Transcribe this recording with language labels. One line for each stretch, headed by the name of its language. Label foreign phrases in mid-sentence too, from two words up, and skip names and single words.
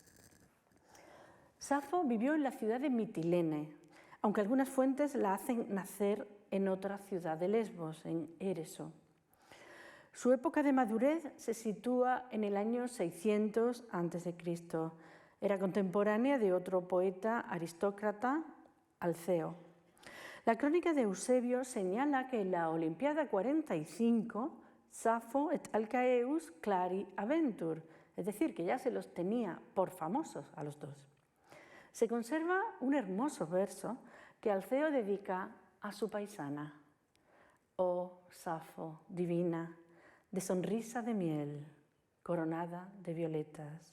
Spanish: Safo vivió en la ciudad de Mitilene, aunque algunas fuentes la hacen nacer en otra ciudad de Lesbos, en Éreso. Su época de madurez se sitúa en el año 600 a.C. Era contemporánea de otro poeta aristócrata, Alceo. La crónica de Eusebio señala que en la Olimpiada 45
Latin: Safo et alcaeus clari aventur,
Spanish: es decir, que ya se los tenía por famosos a los dos. Se conserva un hermoso verso que Alceo dedica a su paisana. Oh, Safo, divina, de sonrisa de miel, coronada de violetas.